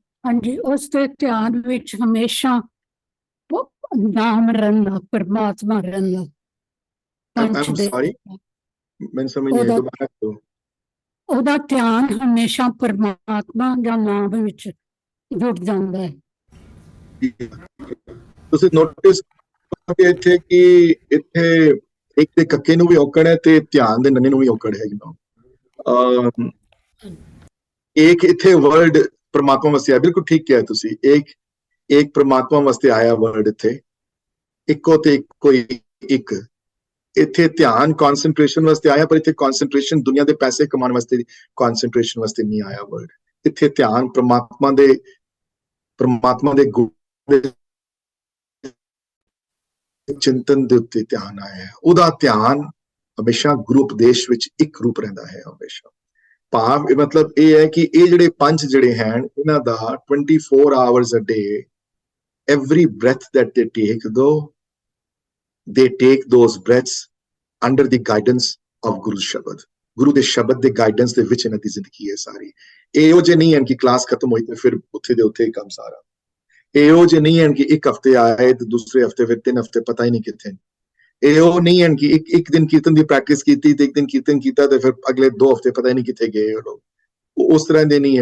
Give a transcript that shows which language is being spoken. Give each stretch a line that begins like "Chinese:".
Punjabi: ਹਾਂਜੀ, ਉਸ ਦੇ ਧਿਆਨ ਵਿੱਚ ਹਮੇਸ਼ਾ ਨਾਮ ਰਹਿਣਾ, ਪਰਮਾਤਮਾ ਰਹਿਣਾ।
English: I'm sorry,
Hindi: मैं समझ नहीं, दोबारा तो
Punjabi: ਉਹਦਾ ਧਿਆਨ ਹਮੇਸ਼ਾ ਪਰਮਾਤਮਾ ਦਾ ਨਾਮ ਵਿੱਚ ਜੁੜ ਜਾਂਦਾ ਹੈ। ਤੁਸੀਂ ਨੋਟਿਸ ਕਰੋਗੇ ਇੱਥੇ ਕਿ ਇੱਥੇ ਇੱਕ ਦੇ ਕੱਕੇ ਨੂੰ ਵੀ ਔਕੜ ਹੈ ਤੇ ਧਿਆਨ ਦੇ ਨੰਨੇ ਨੂੰ ਵੀ ਔਕੜ ਹੈ। ਇੱਕ ਇੱਥੇ ਵਰਡ ਪਰਮਾਤਮਾ ਵਾਸਤੇ ਆਇਆ, ਬਿਲਕੁਲ ਠੀਕ ਕਿਹਾ ਤੁਸੀਂ, ਇੱਕ ਪਰਮਾਤਮਾ ਵਾਸਤੇ ਆਇਆ ਵਰਡ ਇੱਥੇ, ਇੱਕੋ ਤੇ ਕੋਈ ਇੱਕ। ਇੱਥੇ ਧਿਆਨ ਕਨਸੈਂਟਰੇਸ਼ਨ ਵਾਸਤੇ ਆਇਆ, ਪਰ ਇੱਥੇ ਕਨਸੈਂਟਰੇਸ਼ਨ ਦੁਨੀਆ ਦੇ ਪੈਸੇ ਕਮਾਉਣ ਵਾਸਤੇ ਕਨਸੈਂਟਰੇਸ਼ਨ ਵਾਸਤੇ ਨਹੀਂ ਆਇਆ ਵਰਡ। ਇੱਥੇ ਧਿਆਨ ਪਰਮਾਤਮਾ ਦੇ ਗੁਣ ਦੇ ਚਿੰਤਨ ਦੇ ਉੱਤੇ ਧਿਆਨ ਆਇਆ ਹੈ। ਉਹਦਾ ਧਿਆਨ ਹਮੇਸ਼ਾ ਗੁਰੂ ਉਪਦੇਸ਼ ਵਿੱਚ ਇੱਕ ਰੂਪ ਰਹਿੰਦਾ ਹੈ ਹਮੇਸ਼ਾ। ਭਾਵ ਮਤਲਬ ਇਹ ਹੈ ਕਿ ਇਹ ਜਿਹੜੇ ਪੰਜ ਜਿਹੜੇ ਹਨ ਇਹਨਾਂ ਦਾ
English: 24 hours a day, every breath that they take, though they take those breaths under the guidance of Guru Shabad.
Punjabi: ਗੁਰੂ ਦੇ ਸ਼ਬਦ ਦੇ ਗਾਈਡੈਂਸ ਦੇ ਵਿੱਚ ਇਹਨਾਂ ਦੀ ਜ਼ਿੰਦਗੀ ਹੈ ਸਾਰੀ। ਇਹੋ ਜਿਹੇ ਨਹੀਂ ਹਨ ਕਿ ਕਲਾਸ ਖਤਮ ਹੋਈ ਤੇ ਫਿਰ ਉੱਥੇ ਦੇ ਉੱਥੇ ਹੀ ਕੰਮ ਸਾਰਾ। ਇਹੋ ਜਿਹੇ ਨਹੀਂ ਹਨ ਕਿ ਇੱਕ ਹਫ਼ਤੇ ਆਏ ਤੇ ਦੂਸਰੇ ਹਫ਼ਤੇ ਫਿਰ 3 ਹਫ਼ਤੇ ਪਤਾ ਹੀ ਨਹੀਂ ਕਿੱਥੇ। ਇਹੋ ਨਹੀਂ ਹਨ ਕਿ ਇੱਕ ਦਿਨ ਕੀਰਤਨ ਦੀ ਪ੍ਰੈਕਟਿਸ ਕੀਤੀ ਤੇ ਇੱਕ ਦਿਨ ਕੀਰਤਨ ਕੀਤਾ ਤੇ ਫਿਰ ਅਗਲੇ 2 ਹਫ਼ਤੇ ਪਤਾ ਹੀ ਨਹੀਂ ਕਿੱਥੇ ਗਏ ਉਹ ਲੋਕ। ਉਸ ਤਰ੍ਹਾਂ ਦੇ ਨਹੀਂ ਹੈ।